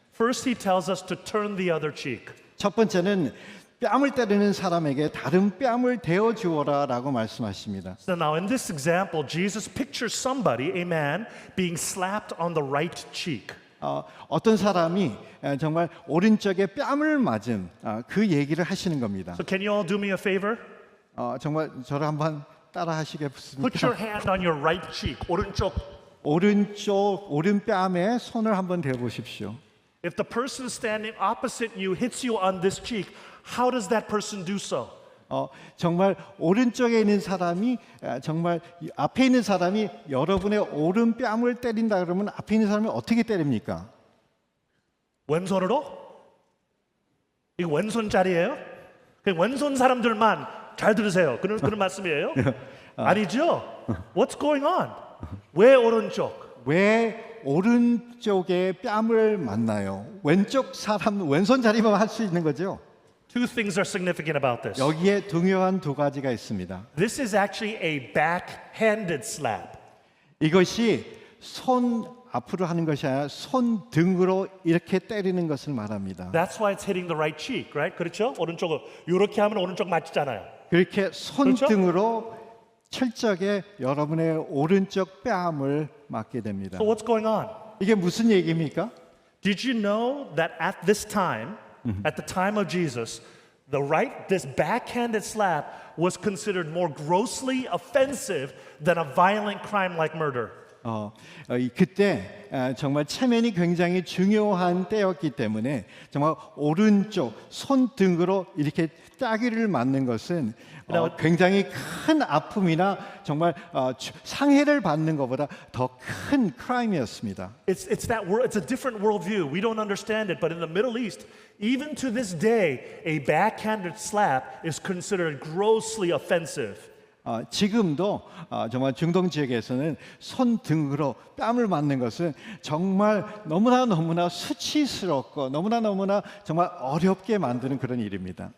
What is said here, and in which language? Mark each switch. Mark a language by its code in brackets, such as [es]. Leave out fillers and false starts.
[en] First, he tells us to turn the other cheek. [ko] 첫 번째는 뺨을 때리는 사람에게 다른 뺨을 대어 주어라라고 말씀하십니다. [en] So now in this example, Jesus pictures somebody, a man, being slapped on the right cheek. [ko] 어떤 사람이 정말 오른쪽에 뺨을 맞은 그 얘기를 하시는 겁니다. [en] So can you all do me a favor? [ko] 정말 저를 한번 따라 [en] Put your [ko] 하시겠습니까? [en] hand on your right cheek, [ko] 오른쪽. 오른뺨에 손을 한번 대어 보십시오. [en] If the person standing opposite you hits you on this cheek, how does that person do so? [ko] 정말 오른쪽에 있는 사람이 정말 앞에 있는 사람이 여러분의 오른뺨을 때린다 그러면 앞에 있는 사람이 어떻게 때립니까? 왼손으로? 이거 왼손짜리예요? 왼손 사람들만 잘 들으세요. 그런 말씀이에요? 아니죠? [en] What's going on? [ko] 왜 오른쪽? 왜 오른쪽에 뺨을 맞나요? 왼쪽 사람 왼손잡이만 할 수 있는 거죠. [en] Two things are significant about this. [ko] 여기에 중요한 두 가지가 있습니다. [en] This is actually a backhanded slap. [ko] 이것이 손 앞으로 하는 것이 아니라 손 등으로 이렇게 때리는 것을 말합니다. [en] That's why it's hitting the right cheek, right? [ko] 그렇죠? 오른쪽을 이렇게 하면 오른쪽 맞잖아요. 그렇게 손 그렇죠? 등으로 철저하게 여러분의 오른쪽 뺨을 맞게 됩니다. [en] So what's going on? [ko] 이게 무슨 얘기입니까? [en] Did you know that at this time, at the time of Jesus, this backhanded slap was considered more grossly offensive than a violent crime like murder? [ko] 그때 정말 체면이 굉장히 중요한 때였기 때문에 정말 오른쪽 손등으로 이렇게 따귀를 맞는 것은 굉장히 큰 아픔이나 정말 상해를 받는 것보다 더 큰 크라임이었습니다. [en] It's a different worldview. We don't understand it, but in the Middle East, even to this day, a backhanded slap is considered grossly offensive. [ko] 지금도 정말 중동 지역에서는 손등으로 뺨을 맞는 것은 정말 너무나 수치스럽고 너무나 정말 어렵게 만드는 그런 일입니다.